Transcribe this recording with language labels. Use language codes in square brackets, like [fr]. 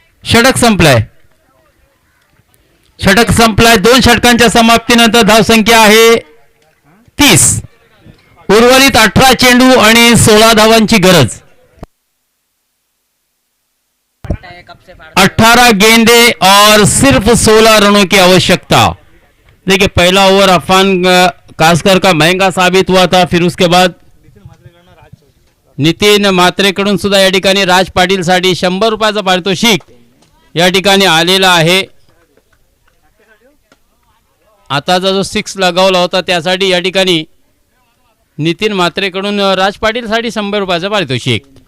[mr] षटक संपलाय 2 षटकांच्या समाप्तीनंतर धावसंख्या आहे 30, उर्वरित 18 चेंडू आणि 16 धावांची गरज. [hi] 18 गेंदे और सिर्फ 16 रनों की आवश्यकता. देखिए पहला ओवर अफान कास्कर का महंगा साबित हुआ था. फिर उसके बाद [mr] नितीन म्हात्रेकडून सुद्धा या ठिकाणी राज पाटील साठी 100 रुपयाचा पारितोषिक या ठिकाणी आलेला आहे. आताचा जो 6 लगावला होता त्यासाठी या ठिकाणी नितीन म्हात्रेकडून राज पाटील साठी 100 रुपयाचा पारितोषिक.